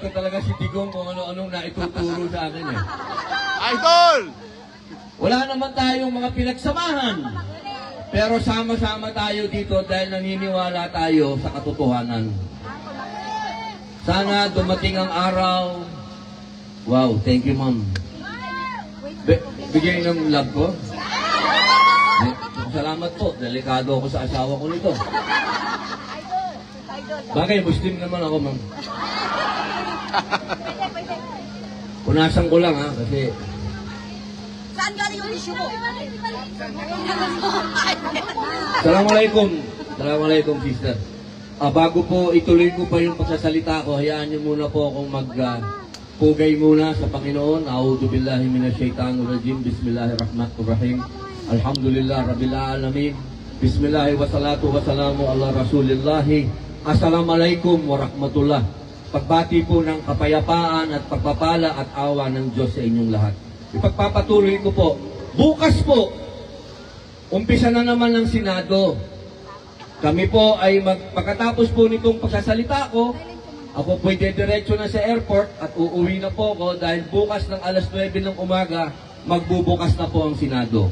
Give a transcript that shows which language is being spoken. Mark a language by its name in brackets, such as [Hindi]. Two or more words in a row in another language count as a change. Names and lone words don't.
[Filipino] Ito talaga si Digong kung ano-anong naituturo sa akin eh. Idol! Wala naman tayong mga pinagsamahan. Pero sama-sama tayo dito dahil naniniwala tayo sa katotohanan. Sana dumating ang araw. [English] Wow, thank you ma'am. [Filipino] Bigyan ng love ko. Salamat po. Delikado ako sa asawa ko nito. Bagay, Muslim naman ako ma'am. Punasan ko lang ha, kasi... Saan galing yung issue mo? [Arabic] السلام عليكم. السلام عليكم, sister. [Filipino] Bago po ituloy ko pa yung pagsasalita ko, hayaan niyo muna po akong pugay muna sa Panginoon. [Arabic] أعوذ بالله من الشيطان الرجيم. بسم الله الرحمن الرحيم. الحمد لله رب العالمين. بسم الله والصلاة والسلام على رسول الله. السلام عليكم ورحمة الله. [Filipino] Pagbati po ng kapayapaan at pagpapala at awa ng Diyos sa inyong lahat. Ipagpapatuloy ko po, bukas po, umpisa na naman ng Senado. Kami po ay pagkatapos po nitong pagsasalita ko, ako po diretso na sa airport at uuwi na po ako dahil bukas ng alas 9 ng umaga, magbubukas na po ang Senado.